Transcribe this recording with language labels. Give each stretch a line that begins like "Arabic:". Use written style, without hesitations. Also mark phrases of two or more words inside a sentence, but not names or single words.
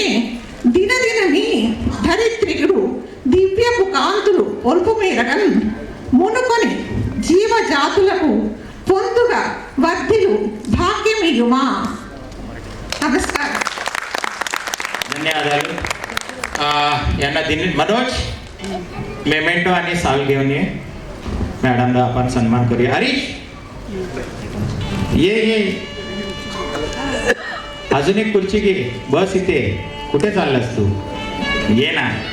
Telugu: దినదినమి ధరిత్రికుడు దివ్యపు కాంతులు ఒల్పు మేరగన్, మునుకొని జీవజాతులకు పొందుగా వర్ధిలు భాగ్యమియుమా. నమస్కారం. ధన్యవాదాలు.
Marathi: मनोज मेमेंटो आणि साल घेऊन ये मॅडमला आपण सन्मान करूया. हरीश ये अजून एक खुर्ची घे. बस इथे. कुठे चाललास तू? ये ना.